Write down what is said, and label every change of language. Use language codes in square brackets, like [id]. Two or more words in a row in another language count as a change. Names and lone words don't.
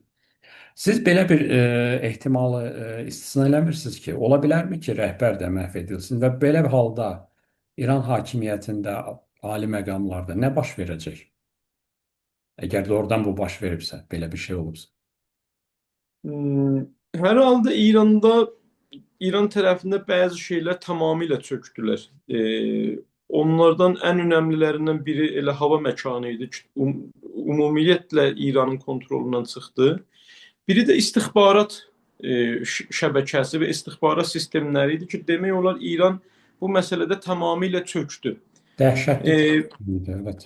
[az] Siz belə bir ehtimalı istisna eləmirsiniz ki, ola bilərmi ki, rəhbər də məhv edilsin və belə bir halda İran hakimiyyətində, ali məqamlarda nə baş verəcək? Əgər doğrudan bu baş veribsə, belə bir şey olubsa. Hmm, [tr] Herhalde İran tarafında bazı şeyler tamamıyla çöktüler. Onlardan en önemlilerinden biri [az] elə hava məkanıydı ki, ümumiyyətlə İranın kontrolündən çıxdı. Biri də istihbarat şəbəkəsi və istihbarat sistemləri idi ki, demək olar İran bu məsələdə tamamilə çöktü. Dəhşətli E, idi, evet.